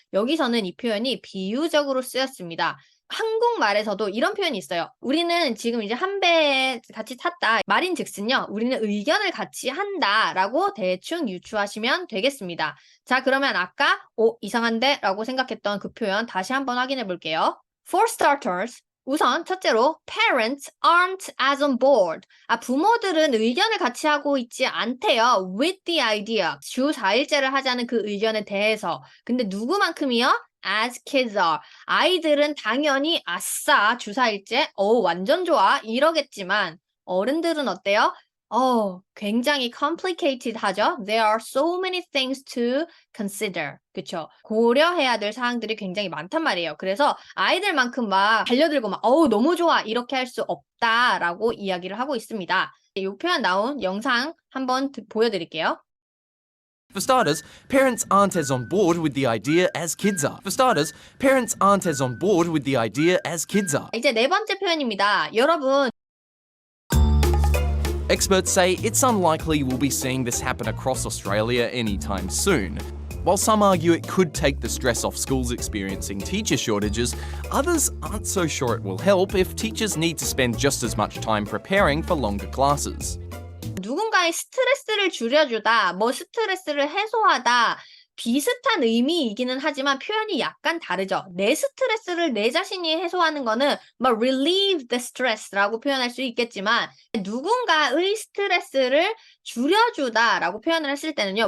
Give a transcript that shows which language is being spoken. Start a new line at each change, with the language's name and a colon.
Korean: 여기서는 이 표현이 비유적으로 쓰였습니다. 한국말에서도 이런 표현이 있어요. 우리는 지금 이제 한 배에 같이 탔다. 말인즉슨요. 우리는 의견을 같이 한다라고 대충 유추하시면 되겠습니다. 자, 그러면 아까 이상한데? 라고 생각했던 그 표현 다시 한번 확인해 볼게요.
English: For starters,
Korean: 우선 첫째로
English: parents aren't as on board.
Korean: 부모들은 의견을 같이 하고 있지 않대요.
English: with the idea.
Korean: 주 4일제를 하자는 그 의견에 대해서. 근데 누구만큼이요?
English: as kids are.
Korean: 아이들은 당연히 아싸 주 4일제 완전 좋아 이러겠지만 어른들은 어때요? 굉장히 complicated 하죠.
English: There are so many things to consider.
Korean: 그쵸? 고려해야 될 사항들이 굉장히 많단 말이에요. 그래서 아이들만큼 막 달려들고 막 너무 좋아 이렇게 할 수 없다라고 이야기를 하고 있습니다. 이 표현 나온 영상 한번 보여드릴게요.
English: For starters, parents aren't as on board with the idea as kids are. For starters, parents aren't as on board with the idea as kids are.
Korean: 이제 네 번째 표현입니다. 여러분,
English: Experts say it's unlikely we'll be seeing this happen across Australia anytime soon. While some argue it could take the stress off schools experiencing teacher shortages, others aren't so sure it will help if teachers need to spend just as much time preparing for longer classes.
Korean: 누군가의 스트레스를 줄여주다, 스트레스를 해소하다, 비슷한 의미이기는 하지만 표현이 약간 다르죠. 내 스트레스를 내 자신이 해소하는 거는
English: relieve the stress
Korean: 라고 표현할 수 있겠지만 누군가의 스트레스를 줄여주다라고 표현을 했을 때는요.